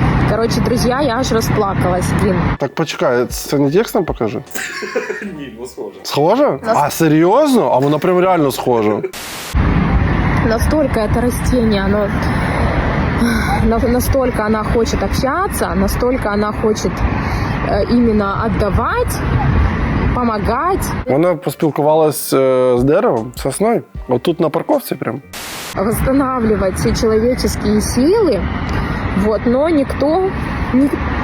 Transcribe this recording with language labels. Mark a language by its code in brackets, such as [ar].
[ru] Короче, друзья, я аж расплакалась, блин. [uk] Так, почекай, це не текстом покажи? Ні, ну схоже. Схоже? А, серйозно? А воно прям реально схоже. [ru] Настолько это растение, оно... Настолько она хочет общаться, настолько она хочет именно отдавать, помогать. [uk] Вона поспілкувалась з деревом, сосною. От тут на парковці прям. [ru] Восстанавливать все человеческие силы, вот, но никто не хочет.